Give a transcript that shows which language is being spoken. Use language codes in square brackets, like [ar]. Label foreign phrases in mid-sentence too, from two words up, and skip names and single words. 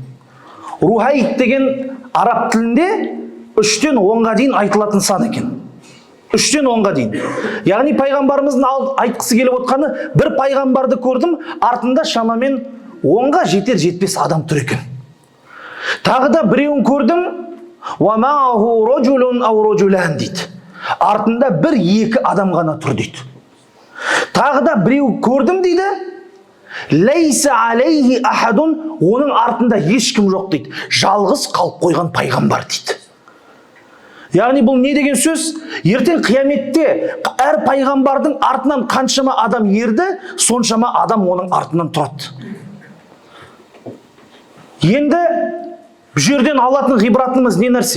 [kk] Рухаит деген араб тілінде 3-тен 10-ға дейін айтылатын сан екен. 3-тен 10-ға дейін. Яғни пайғамбарымыздың айтқысы келіп отқаны, бір пайғамбарды көрдім, артында шамамен 10-ға жетер-жетпес адам тұр екен. Тағы да біреуін көрдім, [ar] وَمَعَهُ رَجُلٌ أَوْ رَجُلَانْ дейді. [kk] Артында 1-2 адам ғана тұр дейді. Тағы да біреу көрдім дейді, [ar] لَيْسَ عَلَيْهِ أَحَدٌ, [kk] оның артында ешкім жоқ дейді. Жалғыз қалып қойған пайғамбар дейді. Яғни бұл не деген сөз? Ертең қияметте әр пайғамбардың артынан қаншама адам ерді, соншама адам оның артынан тұрады. Енді бұл жерден алатын ғибратымыз не нәрсе?